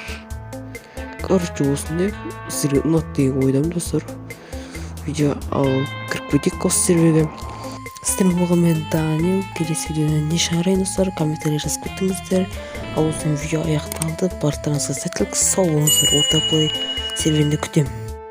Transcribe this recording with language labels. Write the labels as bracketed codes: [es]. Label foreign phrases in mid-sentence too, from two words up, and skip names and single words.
[kk] Короче, осындай сіздерге ұнат деген ойдам достар. Видео ал кіріп кетейік осы серверге. Сіздермен болған мен Данил. Келесі видеоны не шығарайын достар, комментарий жазып кеттіңіздер. Ал осымен видео аяқталды. Барлықтарыңызға сәттілік, сау болыңыздар. World of Play серверінде күтемін.